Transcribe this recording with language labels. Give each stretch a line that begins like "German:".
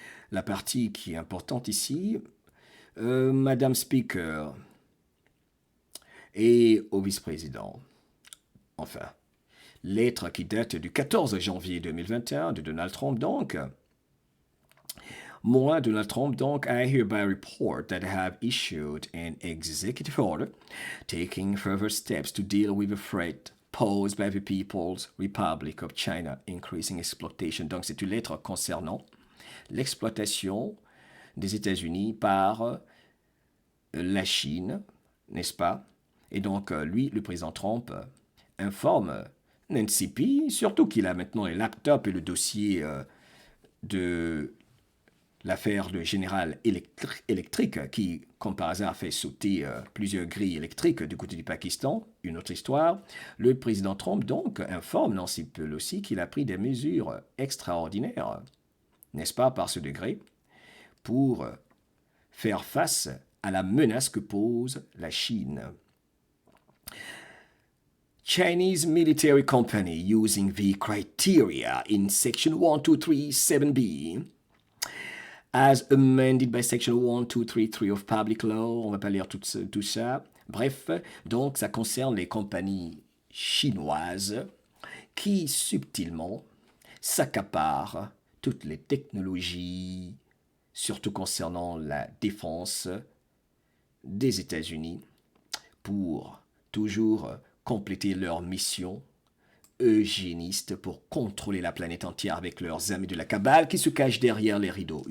French: La partie qui est importante ici, Madame Speaker et au vice-président. Enfin, lettre qui date du 14 janvier 2021 de Donald Trump donc. Moi, Donald Trump, donc,
English: I hereby report that I have issued an executive order taking further steps to deal with the threat posed by the People's Republic of China, increasing exploitation.
French: Donc, c'est une lettre concernant l'exploitation des États-Unis par la Chine, n'est-ce pas? Et donc, lui, le président Trump, informe Nancy P, surtout qu'il a maintenant les laptops et le dossier de l'affaire de General Electric, qui, comme par hasard, fait sauter plusieurs grilles électriques du côté du Pakistan, une autre histoire. Le président Trump, donc, informe Nancy Pelosi qu'il a pris des mesures extraordinaires, n'est-ce pas, par ce degré, pour faire face à la menace que pose la Chine.
English: Chinese military company using the criteria in Section 1237B as amended by Section 1233 of Public Law.
French: On ne va pas lire tout ça. Bref, donc ça concerne les compagnies chinoises qui subtilement s'accaparent toutes les technologies, surtout concernant la défense des États-Unis, pour toujours compléter leur mission eugéniste pour contrôler la planète entière avec leurs amis de la cabale qui se cachent derrière les rideaux.